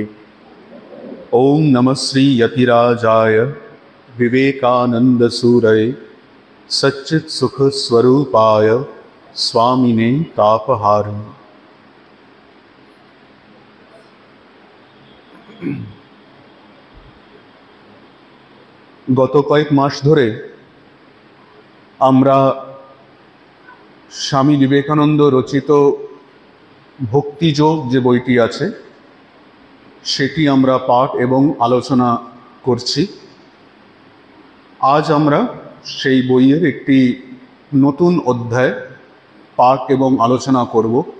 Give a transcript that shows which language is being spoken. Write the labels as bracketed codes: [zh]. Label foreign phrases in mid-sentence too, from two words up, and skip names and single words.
[sa] ओम नमः श्री यतिराजाय विवेकानंदसूरये सच्चित सुख स्वरूपाय स्वामिने तापहारिणे। [bn] गत कয়েক মাস ধরে আমরা স্বামী বিবেকানন্দ রচিত ভক্তিযোগ যে বইটি আছে সেটি আমরা পাঠ এবং আলোচনা করছি। আজ আমরা সেই বইয়ের একটি নতুন অধ্যায় পাঠ এবং আলোচনা করব।